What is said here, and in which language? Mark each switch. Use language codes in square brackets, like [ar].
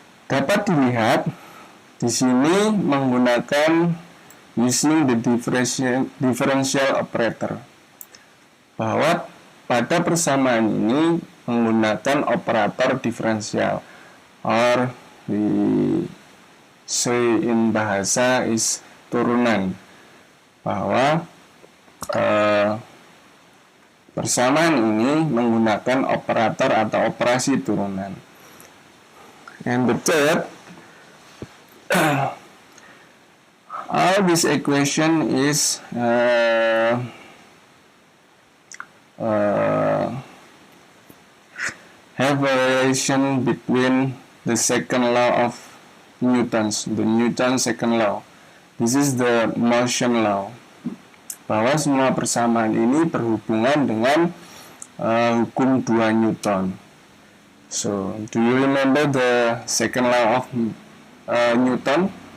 [id] Dapat dilihat di sini menggunakan [en] using the differential operator, [id] bahwa pada persamaan ini menggunakan operator diferensial, [en] or we say in bahasa is [id] turunan, bahwa persamaan ini menggunakan operator atau operasi turunan. [en] And the third, all this equation is have a relation between the second law of Newton's, the Newton second law. This is the motion law, [id] bahwa semua persamaan ini berhubungan dengan hukum 2 Newton. [en] So, do you remember the second law of Newton?